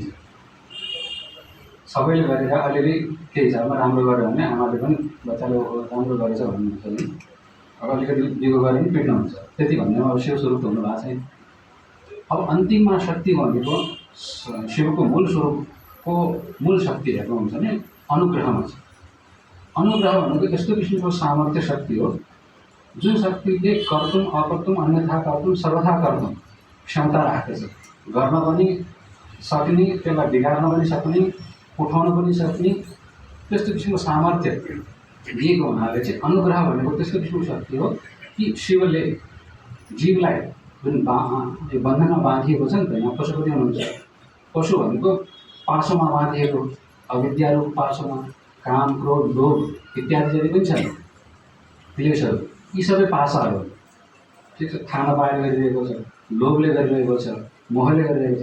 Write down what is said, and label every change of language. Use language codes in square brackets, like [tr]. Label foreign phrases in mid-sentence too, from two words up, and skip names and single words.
[ne] सबैले गरेर अलिअलि केही छ, अब राम्रो गर्यो भने आमाले पनि बच्चाले राम्रो गरेछ भन्नुहुन्छ नि, अब अलिकति दिगो गऱ्यो भने पिट्नुहुन्छ, त्यति भन्नेमा अब शिव स्वरूप हुनु भएको छैन। अब अन्तिममा शक्ति भनेको शिवको मूल स्वरूपको मूल शक्ति हेर्नुहुन्छ भने अनुग्रहमा छ। अनुग्रह भनेको यस्तो किसिमको सामर्थ्य शक्ति हो जुन शक्तिले [sa] कर्तुम अकर्तुम अन्यथा कर्तुम सर्वथा कर्तुम [ne] क्षमता राख्दछ। गर्न पनि सक्ने, त्यसलाई बिगार्न पनि सक्ने, उठाउन पनि सक्ने, त्यस्तो किसिमको सामर्थ्य दिएको हुनाले चाहिँ अनुग्रह भनेको त्यस्तो किसिमको शक्ति हो कि शिवले जीवलाई जुन यो बन्धनमा बाँधिएको छ नि त, यहाँ पशुपति हुनुहुन्छ, पशु भनेको पासोमा बाँधिएको, अविद्यारूप पासोमा काम, क्रोध, लोभ इत्यादि जति पनि छन् क्लेशहरू, यी सबै पासाहरू, ठिक छ, खान पाएर गरिरहेको छ, लोभले गरिरहेको छ, मोहले गरिरहेको छ।